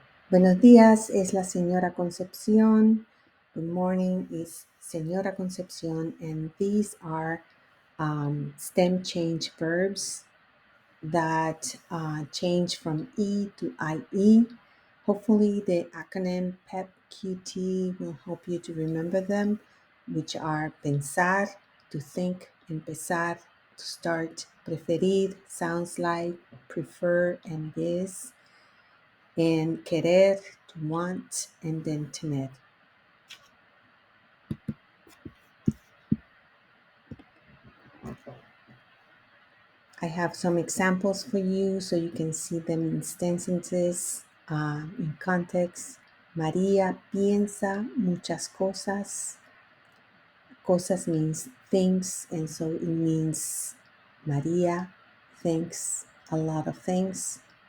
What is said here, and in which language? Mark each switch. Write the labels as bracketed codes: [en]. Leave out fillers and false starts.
[es] Buenos días es la señora Concepción. [en] Good morning is Señora Concepción, and these are stem change verbs that change from E to IE. Hopefully, the acronym PEPQT will help you to remember them, which are Pensar, to think, Empezar, to start, Preferir, sounds like, prefer, and it is, and Querer, to want, and then tener. I have some examples for you so you can see them in sentences, in context. [es] María piensa muchas cosas. [en] Cosas means things, and so it means María thinks a lot of things.